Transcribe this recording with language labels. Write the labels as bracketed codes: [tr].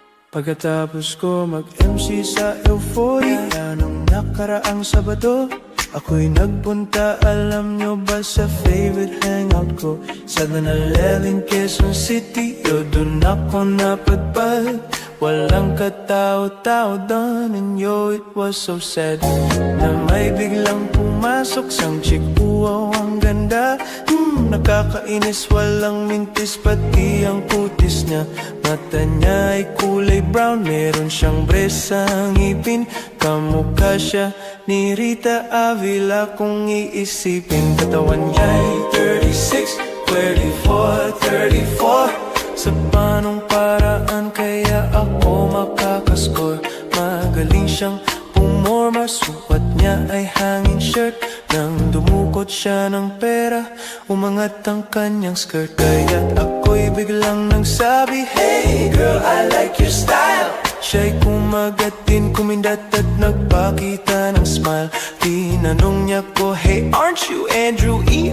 [tl] Pagkatapos ko mag-MC sa Euphoria nung nakaraang Sabado, ako'y nagpunta, alam nyo ba, sa favorite hangout ko sa Danalel, Quezon City. Doon ako napadpad, walang katao-tao doon, [en] and yo, it was so sad [tl] na may biglang pumasok sang chick. Wow, ang ganda, nakakainis, walang mintis, pati ang putis niya. Mata niya ay kulay brown, meron siyang bresang ngipin, kamukha siya ni Rita Avila kung iisipin. Katawan niya ay 36, 24, 34. Sa panong paraan kaya ako makakaskor. Magaling siyang pumorma, suot niya ay hangin shirt. Nang dumukot siya ng pera, umangat ang kanyang skirt. Kaya't ako'y biglang nagsabi, [en] hey girl, I like your style. [tl] Siya'y kumagat din, kumindat at nagpakita ng smile. Tinanong niya ko, [en] hey, aren't you Andrew E.